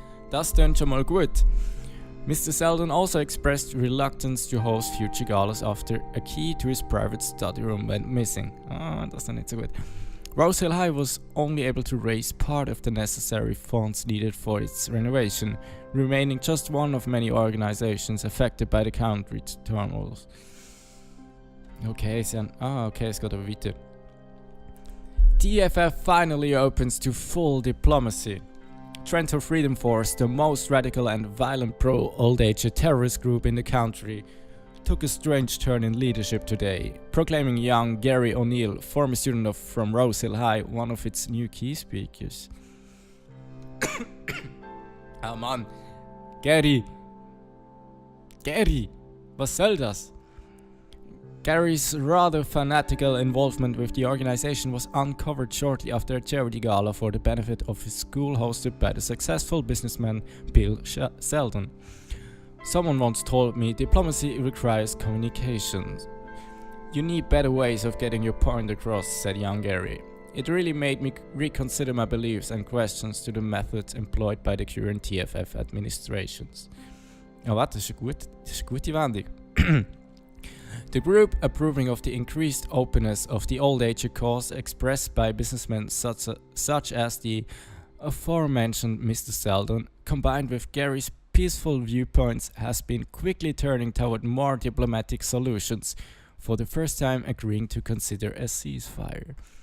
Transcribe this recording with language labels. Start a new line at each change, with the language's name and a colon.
German: Das tönt schon mal gut.
English: Mr. Selden also expressed reluctance to host future galas after a key to his private study room went missing.
German: Das ist nicht so gut.
English: Rose Hill High was only able to raise part of the necessary funds needed for its renovation, remaining just one of many organizations affected by the country turmoils.
German: Okay, es geht aber weiter.
English: TFF finally opens to full diplomacy. Trento Freedom Force, the most radical and violent pro-old age terrorist group in the country, took a strange turn in leadership today, proclaiming young Gary O'Neill, former student from Rose Hill High, one of its new key speakers.
German: Ah Mann, Gary, was soll das?
English: Gary's rather fanatical involvement with the organization was uncovered shortly after a charity gala for the benefit of his school hosted by the successful businessman Bill Selden. Someone once told me diplomacy requires communication. You need better ways of getting your point across, said young Gary. It really made me reconsider my beliefs and questions to the methods employed by the current TFF administrations.
German: Ja, warte, das ist eine gute Wendung.
English: The group, approving of the increased openness of the old age cause expressed by businessmen such as the aforementioned Mr. Selden, combined with Gary's peaceful viewpoints, has been quickly turning toward more diplomatic solutions, for the first time agreeing to consider a ceasefire.